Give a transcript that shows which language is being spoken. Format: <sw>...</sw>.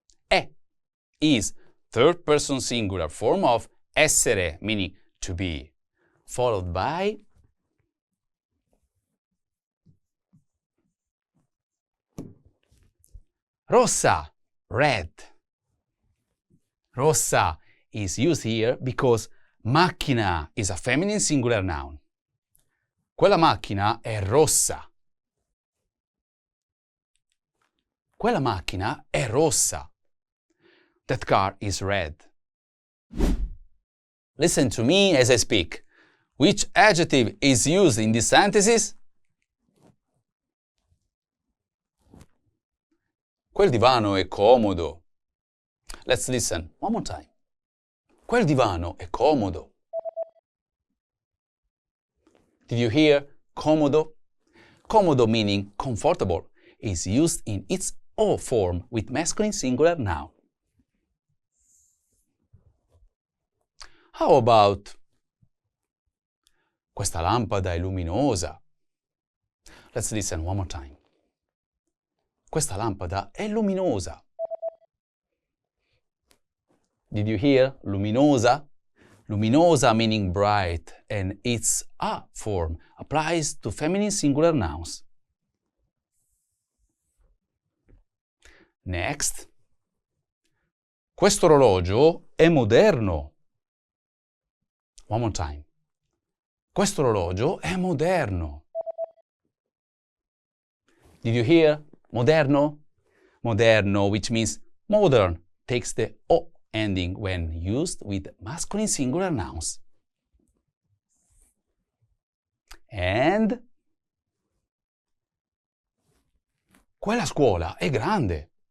<en>È is third person singular form of essere, meaning to be, followed by rossa, red. Rossa is used here because macchina is a feminine singular noun.</en> <it>Quella macchina è rossa. Quella macchina è rossa.</it> <en>That car is red. Listen to me as I speak. Which adjective is used in this sentences?</en> <it>Quel divano è comodo.</it> <en>Let's listen one more time.</en> <it>Quel divano è comodo.</it> <en>Did you hear comodo? Comodo, meaning comfortable, is used in its O form with masculine singular noun. How about</en> <it>questa lampada è luminosa?</it> <en>Let's listen one more time.</en> <it>Questa lampada è luminosa.</it> <en>Did you hear luminosa? Luminosa meaning bright, and its a form applies to feminine singular nouns. Next.</en> <it>Questo orologio è moderno.</it> <en>One more time.</en> <it>Questo orologio è moderno.</it> <en>Did you hear moderno? Moderno, which means modern, takes the O ending when used with masculine singular nouns.</en> <it>And quella scuola è grande.</it>